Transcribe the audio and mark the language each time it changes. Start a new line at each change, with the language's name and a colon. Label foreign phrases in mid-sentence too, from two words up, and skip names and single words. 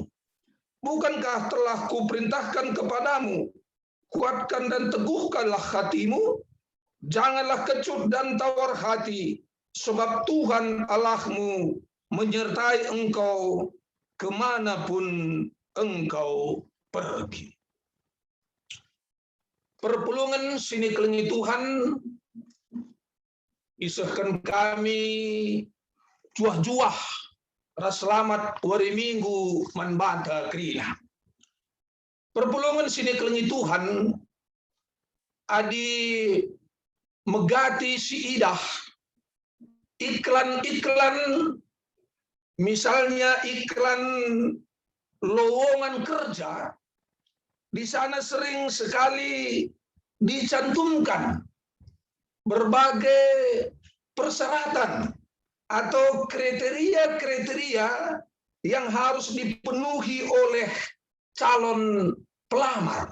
Indonesian: Bukankah telah kuperintahkan kepadamu, kuatkan dan teguhkanlah hatimu, janganlah kecut dan tawar hati, sebab Tuhan Allahmu menyertai engkau kemanapun engkau pergi.
Batak Karo: Perpulungan sini kelingi Tuhan, isahkan kami juah-juah ras
Indonesian: selamat hari Minggu
Batak Karo: manbanta krina. Perpulungan sini kelingi Tuhan, adi megati si idah,
Indonesian: iklan-iklan, misalnya iklan lowongan kerja, di sana sering sekali dicantumkan berbagai persyaratan atau kriteria-kriteria yang harus dipenuhi oleh calon pelamar.